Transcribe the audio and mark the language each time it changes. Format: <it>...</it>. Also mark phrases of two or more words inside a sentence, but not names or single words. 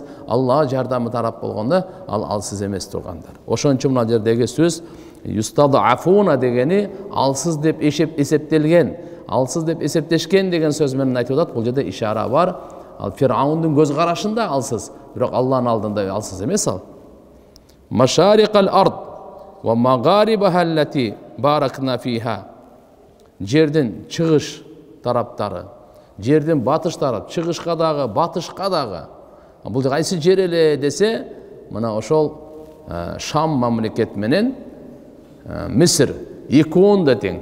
<ky>Алла жардамы тарап болгондо ал алсыз эмес тургандар. Ошон үчүн мына жердеги сөз юстадафуна дегени алсыз деп эсептелген, алсыз деп эсептешкен деген сөз менен айтып атат. Бул жерде ишара бар. Ал Фираундун көз карашында алсыз, бирок Алланын алдында алсыз эмес ал.</ky> <ar>مشارق الأرض ومغاربها التي باركنا فيها.</ar> <ky>Жердин чыгыш тараптары, жердин батыштары, чыгышка дагы, батышка дагы. Бул кайсы жер эле десе, мына ошол Шам мамлекет менен Мисир экөөн да тең.</ky>